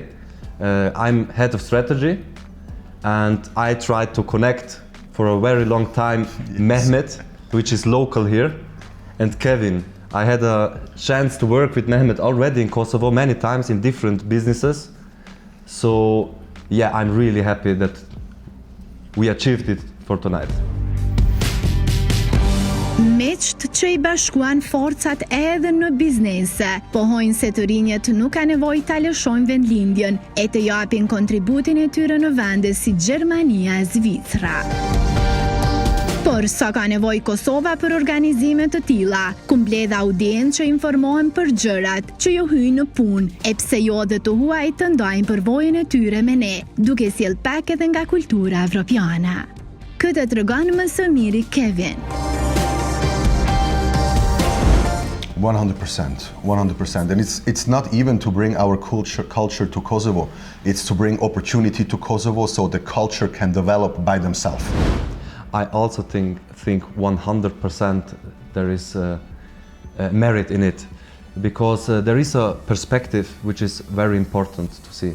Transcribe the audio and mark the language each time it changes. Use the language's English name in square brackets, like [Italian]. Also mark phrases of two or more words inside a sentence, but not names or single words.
[English] I'm head of strategy, and I tried to connect for a very long time Mehmet, which is local here, and Kevin. I had a chance to work with Mehmet already in Kosovo many times in different businesses. So yeah, I'm really happy that we achieved it for tonight. [Albanian] Miqt që i bashkuan forcat edhe në biznese, pohojnë se të rinjët nuk ka nevojë ta lëshojnë vendlindjen e të japin kontributin e tyre në vende si Gjermania e Zvicra. Por sa ka nevojë Kosova për organizime të tilla, ku mbledh audiencë që informohen për gjërat që ju hyjnë në punë, e pse jo dhe të huaj të ndajnë përvojën e tyre me ne, duke sjell pak edhe nga kultura evropiane. Këtë tregon më së miri Kevin. [English] 100%. And it's not even to bring our culture to Kosovo. It's to bring opportunity to Kosovo so the culture can develop by themselves. I also think 100% there is merit in it, because there is a perspective which is very important to see.